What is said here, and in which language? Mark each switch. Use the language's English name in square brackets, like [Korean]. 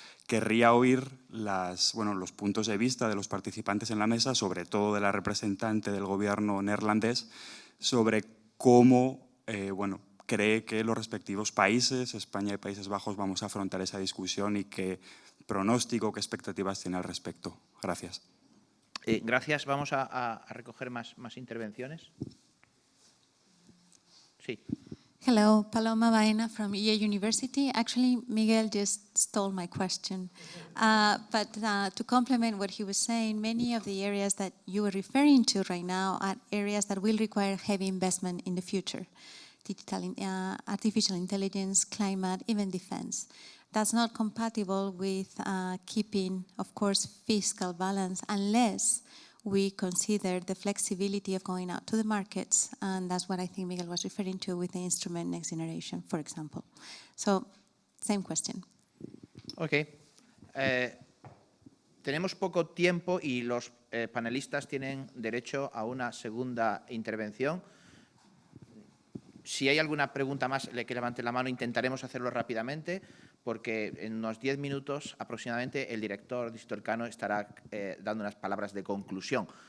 [Spanish] Querría oír los puntos de vista de los participantes en la mesa, sobre todo de la representante del gobierno neerlandés, sobre cómo cree que los respectivos países, España y Países Bajos, vamos a afrontar esa discusión y qué pronóstico, qué expectativas tiene al respecto. Gracias. Gracias. Vamos a recoger más intervenciones. Sí. [English] Hello, Paloma Baena from EA University. Actually, Miguel just stole my question. But to complement what he was saying, many of the areas that you were referring to right now are areas that will require heavy investment in the future. Artificial intelligence, climate, even defense. That's not compatible with keeping, of course, fiscal balance unless we consider the flexibility of going out to the markets, and that's what I think Miguel was referring to with the instrument Next Generation, for example. So, same question. Ok. [Spanish] Tenemos poco tiempo y los panelistas tienen derecho a una segunda intervención. Si hay alguna pregunta más, que levante la mano, intentaremos hacerlo rápidamente, porque en unos 10 minutos aproximadamente el director del Instituto Elcano estará dando unas palabras de conclusión.